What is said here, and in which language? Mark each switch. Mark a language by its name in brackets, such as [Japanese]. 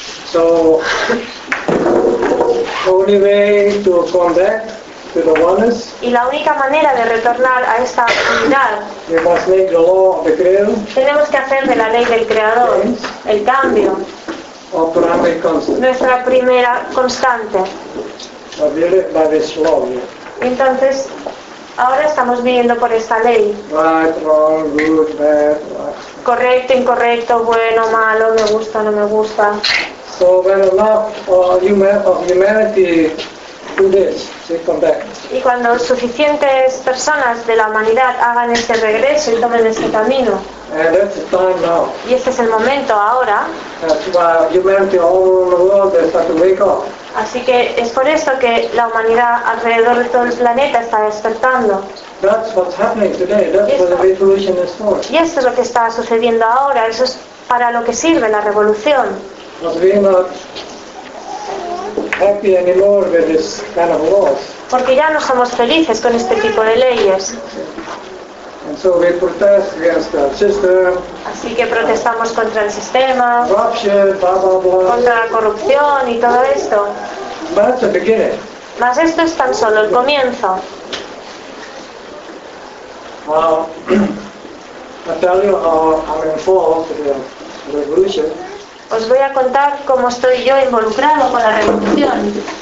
[English] So, only way to come back to the oneness. [Spanish] Y la única manera de retornar a esta unidad. [English] We must make the law of the creator. [Spanish] Tenemos que hacer de la ley del creador el cambio. [English] Our primary constant. [Spanish] Nuestra primera constante. [English] By this law. [Spanish] Entonces. Ahora estamos viviendo por esta ley. [English] Right, wrong, good, bad, right. [Spanish] Correcto, incorrecto, bueno, malo, me gusta, no me gusta. [English] So when of humanity do this, they come back. [Spanish] Y cuando suficientes personas de la humanidad hagan este regreso y tomen este camino. [English] And that's the time now. [Spanish] Y este es el momento ahora. [English] Humanity all over the world, they start to wake up. [Spanish] Así que es por eso que la humanidad alrededor de todo el planeta está despertando. [English] That's what's happening today. That's what the revolution is for. [Spanish] Y esto es lo que está sucediendo ahora. Eso es para lo que sirve la revolución. [English] Happy anymore with this kind of laws. [Spanish] Porque ya no somos felices con este tipo de leyes. [English] And so we protest against the system. [Spanish] Así que protestamos contra el sistema. [English] Corruption, blah, blah, blah. [Spanish] Contra la corrupción y todo esto. [English] But that's the beginning. [Spanish] Mas esto es tan solo el comienzo. [English] I tell you how I'm involved in the revolution. [Spanish] Os voy a contar cómo estoy yo involucrado con la revolución.